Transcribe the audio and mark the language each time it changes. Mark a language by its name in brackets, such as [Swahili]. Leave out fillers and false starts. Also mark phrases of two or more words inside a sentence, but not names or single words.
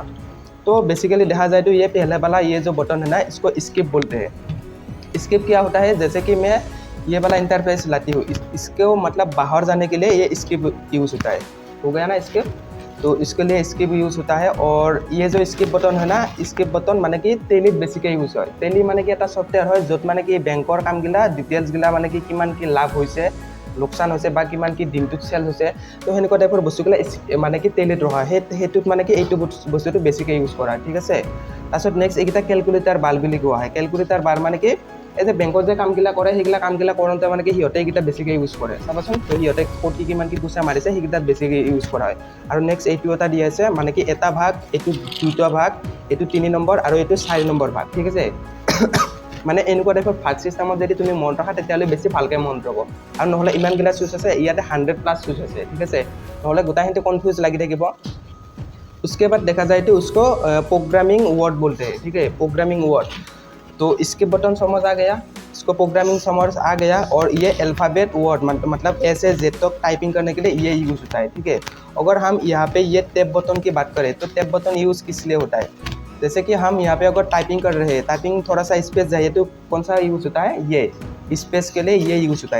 [Hindi] तो बेसिकली देखा जाए तो ये पहले वाला ये जो बटन है ना, इसको स्किप बोलते हैं। स्किप क्या होता है, जैसे कि मैं ये वाला इंटरफेस लाती हूँ, इसको मतलब बाहर जाने के लिए ये स्किप यूज़ होता है, हो गया ना स्किप, तो इसके लिए स्किप यूज़ होता है। और ये जो [English] skip button [Hindi] है ना, [English] skip button [Assamese] মানে কি টেলিত বেছিকৈ ইউজ [Hindi] হয়। [Assamese] টেলি মানে কি এটা সফটওয়্যাৰ হয় য'ত মানে কি বেংকৰ কামগিলা ডিটেইলছগিলা মানে কি কিমান কি লাভ হৈছে, লোকচান হৈছে বা কিমান কি দিনটোত চেল হৈছে, তো সেনেকুৱা টাইপৰ বস্তুগিলা মানে কি টেলিত ৰখা, সেইটোত মানে কি এইটো বস্তুটো বেছিকৈ ইউজ কৰা। ঠিক আছে, তাৰপিছত নেক্সট এইকেইটা [English] calculator bar [Assamese] বুলি কোৱা হয়। [English] calculator bar [Assamese] মানে কি এই যে বেংকত যে কামগিলা কৰে, সেইগিলা কামগিলা কৰোঁতে মানে কি সিহঁতে এইকেইটা বেছিকৈ ইউজ কৰে, চাবাচোন, তো সিহঁতে কোটি কিমান কি পইচা মাৰিছে সেইকেইটাত বেছিকৈ ইউজ কৰা হয়। আৰু নেক্সট এইটো এটা দি আছে, মানে কি এটা ভাগ, এইটো 2টা ভাগ, এইটো 3 নম্বৰ আৰু এইটো 4 নম্বৰ ভাগ। ঠিক আছে, মানে এনেকুৱা টাইপৰ ভাগ চিষ্টেমত যদি তুমি মন ৰাখা তেতিয়াহ'লে বেছি ভালকৈ মন ৰ'ব। আৰু নহ'লে ইমানগিলা চুইচ আছে, ইয়াতে 100+ চুইচ আছে। ঠিক আছে, নহ'লে গোটেইখিনিতে কনফিউজ লাগি থাকিব। [Hindi] उसके बाद देखा जाए तो उसको [English] programming word [Hindi] बोलते हैं। ठीक है, [English] programming word, [Hindi] तो इसके बटन समझ आ गया, इसको प्रोग्रामिंग समझ आ गया। और ये [English] alphabet word [Hindi] मतलब ऐसे जेड तक टाइपिंग करने के लिए ये यूज़ होता है। ठीक है, अगर हम यहाँ पे ये [English] tab button [Hindi] की बात करें तो [English] tab button [Hindi] यूज़ किस लिए होता है, जैसे कि हम यहाँ पे अगर टाइपिंग कर रहे हैं, टाइपिंग थोड़ा सा स्पेस चाहिए तो कौन सा यूज़ होता है, ये स्पेस के लिए ये यूज़ होता है।